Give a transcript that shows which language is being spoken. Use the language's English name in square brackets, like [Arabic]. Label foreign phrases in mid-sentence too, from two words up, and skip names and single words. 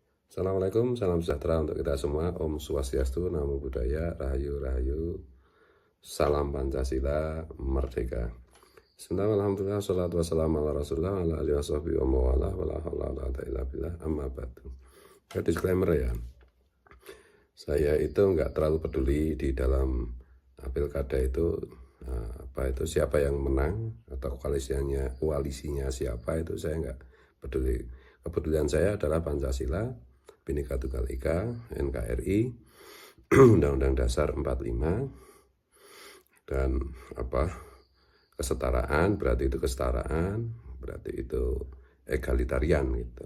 [Indonesian] Assalamualaikum, salam sejahtera untuk kita semua. [Sanskrit] Om Swastiastu, [Pali] Namo Buddhaya, [Javanese] Rahayu Rahayu, [Indonesian] Salam Pancasila, Merdeka. [Arabic] بسم الله، الحمد لله، الصلاة والسلام على رسول الله، على آله وصحبه ومن والاه، ولا حول ولا قوة إلا بالله، أما بعد. [Indonesian] Disclaimer ya, saya itu nggak terlalu peduli di dalam pilkada itu siapa yang menang atau koalisinya siapa, itu saya nggak peduli. Kepedulian saya adalah Pancasila, Bhinneka Tunggal Ika, NKRI, Undang-Undang Dasar 45, dan kesetaraan, berarti itu kesetaraan, berarti itu egalitarian gitu.